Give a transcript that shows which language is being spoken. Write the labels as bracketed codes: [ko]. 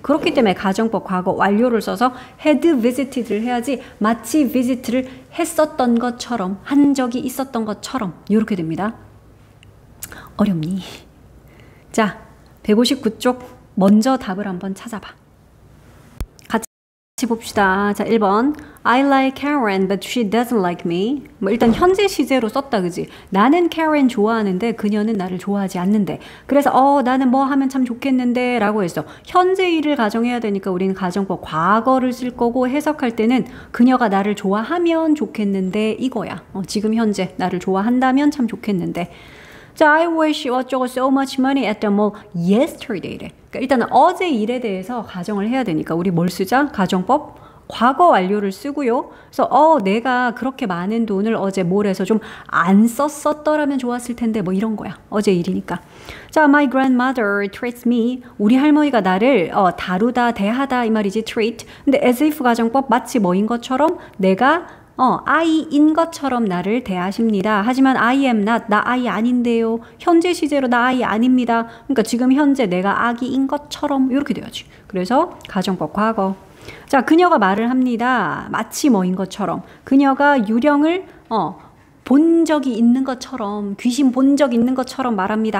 [ko] 그렇기 때문에 가정법 과거 완료를 써서 had visited를 해야지 마치 visit를 했었던 것처럼 한 적이 있었던 것처럼 이렇게 됩니다. 어렵니? 자, 159쪽 먼저 답을 한번 찾아봐. 같이 봅시다. 자, 1번. [en] I like Karen, but she doesn't like me. [ko] 일단 현재 시제로 썼다, 그지? 나는 Karen 좋아하는데 그녀는 나를 좋아하지 않는데. 그래서 나는 뭐 하면 참 좋겠는데 라고 했어. 현재 일을 가정해야 되니까 우리는 가정법 과거를 쓸 거고 해석할 때는 그녀가 나를 좋아하면 좋겠는데 이거야. 지금 현재 나를 좋아한다면 참 좋겠는데. [en] 자, I wish 어쩌고 so much money at the mall yesterday. [ko] 그러니까 일단은 어제 일에 대해서 가정을 해야 되니까 우리 뭘 쓰자? 가정법 과거 완료를 쓰고요. 그래서 내가 그렇게 많은 돈을 어제 몰에서 좀 안 썼었더라면 좋았을 텐데 뭐 이런 거야. 어제 일이니까. [en] 자, my grandmother treats me. [ko] 우리 할머니가 나를 다루다, 대하다 이 말이지 treat. 근데 as if 가정법 마치 뭐인 것처럼 내가 I인 것처럼 나를 대하십니다. 하지만 [en] I am not, [ko] 나 I 아닌데요. 현재 시제로 나 I 아닙니다. 그러니까 지금 현재 내가 아기인 것처럼 이렇게 돼야지. 그래서 가정법 과거. 자, 그녀가 말을 합니다. 마치 뭐인 것처럼. 그녀가 유령을 본 적이 있는 것처럼, 귀신 본 적 있는 것처럼 말합니다.